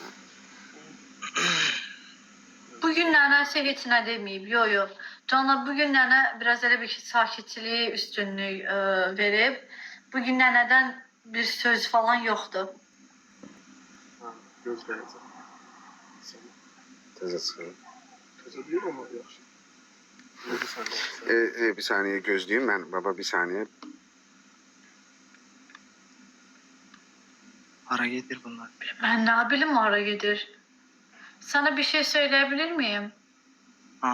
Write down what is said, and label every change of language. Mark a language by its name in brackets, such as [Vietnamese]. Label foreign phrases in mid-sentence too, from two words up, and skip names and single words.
[Azerbaijani] Bugün nənəsə heç nə deməyib, yo. Canlar, bugün nənə biraz elə bir sakitçiliyi üstünlük verib. Bugün nənədən bir söz falan yoxdur. Ha, gözləyəcəm. Təzə çıxır. Təzə deyil ama yaxşı. Neydi səndə? [Turkish] Bir saniye gözleyeyim ben baba, bir saniye. Para getir bunlar. Ben ne bileyim ara gedir. Sana bir şey söyleyebilir miyim? Ha.